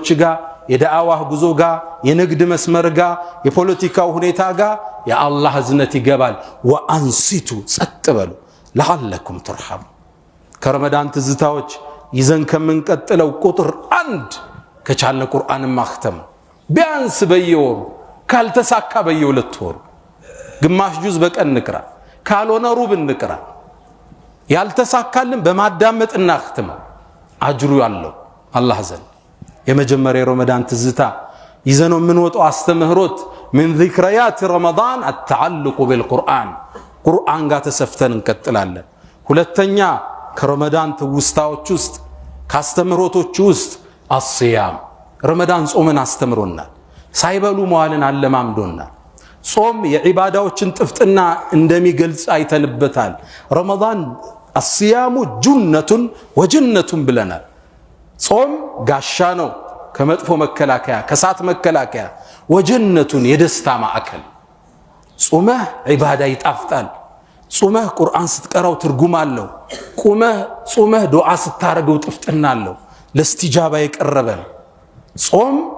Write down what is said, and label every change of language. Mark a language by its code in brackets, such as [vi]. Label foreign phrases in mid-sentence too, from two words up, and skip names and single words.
[am] ጋር የዳዓዋህ ጉዞ ጋር የንግድ መስመር ጋር የፖለቲካው ሁኔታ ጋር የአላህ እዝነት ይገባል ወአንሲቱ ጸጥ በሉ [ar] لعلكم ترحمون [am] ከረመዳን ትዝታዎች ይዘን ከመንቀጥለው ቁጥር 1 ከቻለ ቁርአን ማختም ቢያንስ በየወሩ ካልተሳካ በየሁለት ወሩ ግማሽ ጁዝ በቀን ንቅራ ካልሆነ ሩብ ንቅራ ያልተሳካልን በማዳመጥ እናختም አጅሩ ያለው አላህ ዘንድ የመጀመሪያ ረመዳን ትዝታ ይዘነው ምን ወጣው አስተምህሮት [ar] من ذكريات رمضان التعلق [am] بالقرآن ቁርአን ጋር ተሰፍተን እንቀጥላለን ሁለተኛ ከረመዳን ትውስታዎች ውስጥ ካስተምህሮቶች ውስጥ الصيام ረመዳን ጾምን አስተምሮናል ሳይበሉ መዋልን አለማምዶናል ጾም የዒባዳዎችን ጥፍጥና እንደሚገልጽ አይተንበታል ረመዳን [ar] الصيام جنة وجنة [am] ብለናል ጾም ጋሻ ነው ከመጥፎ መከላከያ ከሳት መከላከያ ወጀነቱን የደስታ ማዕከል ጾመህ ዒባዳ ይጣፍጣል ጾመህ ቁርአን ስትቀራው ትርጉም አለው ጾመህ ዱዓ ስታረገው ጥፍጥና አለው ለስቲጃባ የቀረበ ጾም